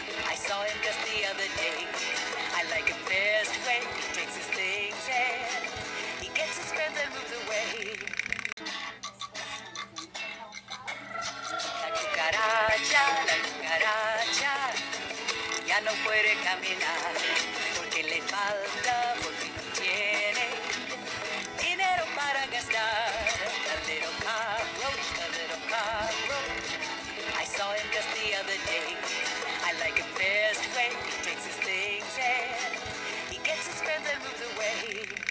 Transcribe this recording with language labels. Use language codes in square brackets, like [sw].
[en] I saw him just the other day. I like him best way. He takes his things and he gets his friends and moves away. [es] La cucaracha, ya no puede caminar porque le falta, porque no tiene dinero para gastar. [en] The little cockroach, the little cockroach. I saw him just the other day. I like him best way. He takes his things and he gets his friends and moves away.